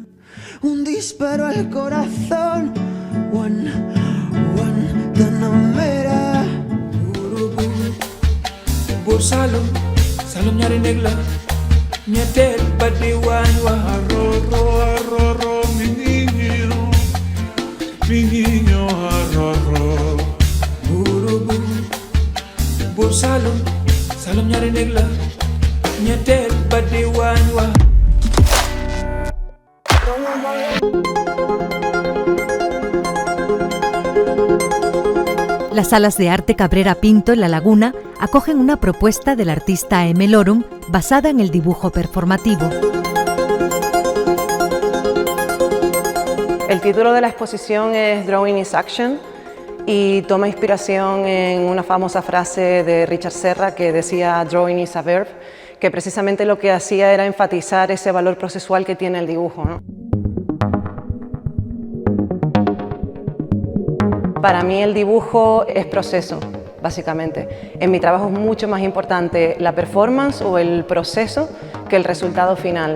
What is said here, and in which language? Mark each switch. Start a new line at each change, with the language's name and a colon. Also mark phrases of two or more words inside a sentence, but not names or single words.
Spanish: Un disparo al corazón,
English: one, Tanamera. Salom, salom nyari negla, nyetel badiwan arro,
Spanish: mi niño arro. Salom, salom nyari negla, nyetel badiwan Las salas de arte Cabrera Pinto en La Laguna acogen una propuesta del artista M. Lorum basada en el dibujo performativo. El título de la exposición es Drawing is Action y toma inspiración en una famosa frase de Richard Serra que decía
English: Drawing is a verb,
Spanish: que precisamente lo que hacía era enfatizar ese valor procesual que tiene el dibujo, ¿no? Para mí el dibujo es proceso, básicamente. En mi trabajo es mucho más importante la performance o el proceso que el resultado final.